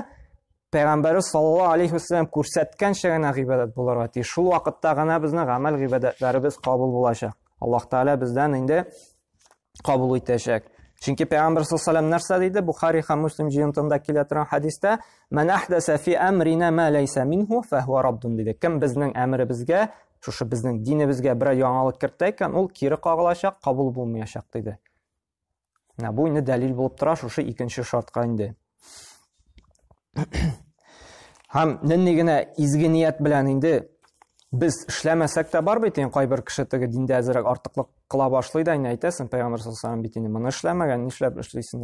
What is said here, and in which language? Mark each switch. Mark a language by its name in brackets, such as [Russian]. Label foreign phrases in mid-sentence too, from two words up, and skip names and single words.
[Tatar] Пәйгамбәр [Arabic] صلى الله عليه وسلم [Tatar] күрсәткәнчә генә гыйбадәт булырга тиеш. Шул вакытта гына безнең гамәл гыйбадәтләребез кабул булачак. Аллаһ Тәгалә бездән инде кабул итәчәк. Чөнки Пәйгамбер [Arabic] صلى الله عليه وسلم [Tatar] нәрсә диде? Бухари һәм Муслим җыентында килә торган хадистә, [Arabic] "من أحدث في أمرنا ما ليس منه فهو رد" диде. [Tatar] Кем безнең әмребезгә, шушы безнең динебезгә бер яңалык кертә икән, ул кире кагылачак, кабул булмаячак диде. Бу инде дәлил булып тора шушы икенче шартка инде. Һәм нинди генә изге ният белән инде без эшләмәсәк тә бар бит, кайбер кеше теге диндә әзрәк артыклык кыла башлый да, инде әйтәсең, Пәйгамбер [Arabic] صلى الله عليه وسلم [Tatar] бит инде моны эшләмәгән, нишләп эшлисең?